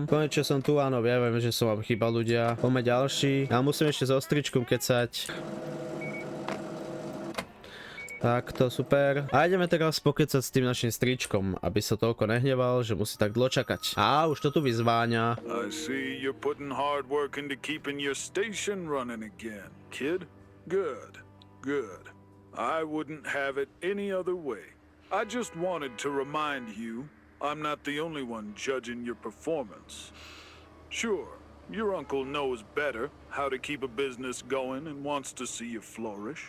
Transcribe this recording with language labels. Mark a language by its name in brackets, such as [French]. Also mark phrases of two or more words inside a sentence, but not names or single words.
[Slovak] Konečne som tu, áno, viem, že som vám chýbal ľudia. Poďme ďalší. Ja musím ešte so stričkom kecať. Tak, to super. A ideme teraz pokecať s tým našim stričkom, aby sa toľko nehneval, že musí tak dlho čakať. Á, už to tu vyzváňa. [English] I see you're putting hard work into keeping your station running again, kid. Good, good. I wouldn't have it any other way. I just wanted to remind you, I'm not the only one judging your performance. Sure, your uncle knows better how to keep a business going and wants to see you flourish.